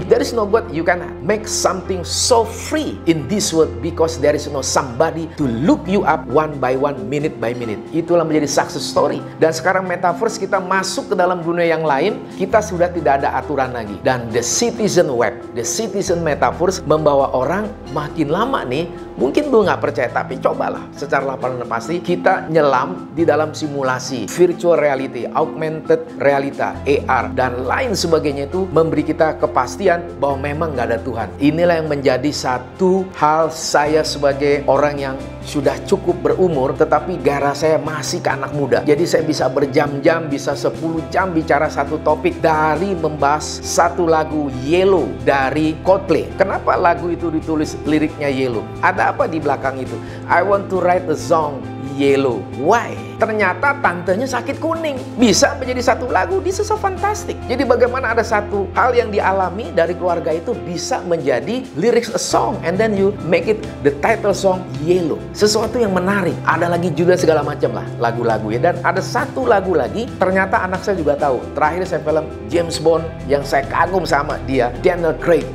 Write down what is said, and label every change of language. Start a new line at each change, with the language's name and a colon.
English: If there is no God, you can make something so free in this world because there is no somebody to look you up one by one, minute by minute.
Indonesian: Itulah menjadi
English: success story.
Indonesian: Dan sekarang metaverse, kita masuk ke dalam dunia yang lain, kita sudah tidak ada aturan lagi. Dan
English: the citizen web, the citizen metaverse
Indonesian: membawa orang makin lama nih, mungkin lu nggak percaya, tapi cobalah secara lapangan pasti kita nyelam di dalam simulasi, virtual reality, augmented realita, AR, dan lain sebagainya, itu memberi kita kepastian bahwa memang nggak ada Tuhan. Inilah yang menjadi satu hal saya sebagai orang yang sudah cukup berumur, tetapi gairah saya masih ke anak muda. Jadi saya bisa berjam-jam, bisa 10 jam bicara satu topik, dari membahas satu lagu Yellow dari Coldplay. Kenapa lagu itu ditulis liriknya Yellow? Ada apa di belakang itu?
English: I want to write a song Yellow. Why?
Indonesian: Ternyata tantenya sakit kuning. Bisa menjadi satu lagu.
English: This is so fantastic.
Indonesian: Jadi bagaimana ada satu hal yang dialami dari keluarga itu bisa menjadi
English: lyrics a song, and then you make it the title song Yellow.
Indonesian: Sesuatu yang menarik. Ada lagi juga segala macam lah lagu-lagu ya. Dan ada satu lagu lagi, ternyata anak saya juga tahu. Terakhir saya film James Bond yang saya kagum sama dia, Daniel Craig.